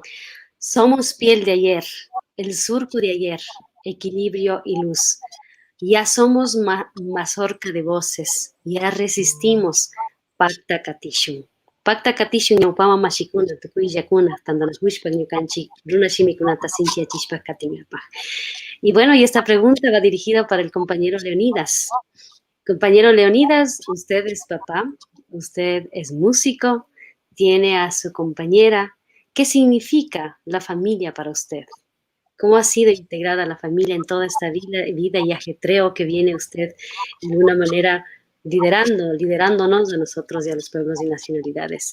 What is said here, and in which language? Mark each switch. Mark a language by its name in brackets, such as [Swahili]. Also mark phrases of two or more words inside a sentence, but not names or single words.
[Spanish] Somos piel de ayer, el surco de ayer, equilibrio y luz. Ya somos mazorca de voces, ya resistimos. [Quechua] Pacta Katishun. Pacta Katishun ñawpama mashikuna tukuyllakuna tandanas wishpak ñukanchik runa shimikunata sinchiachishpak katinapaj. [Spanish] Y bueno, y esta pregunta va dirigida para el compañero Leonidas. Compañero Leonidas, usted es papá, usted es músico, tiene a su compañera. ¿Qué significa la familia para usted? ¿Cómo ha sido integrada la familia en toda esta vida y ajetreo que viene usted de una manera liderándonos a nosotros y a los pueblos y nacionalidades?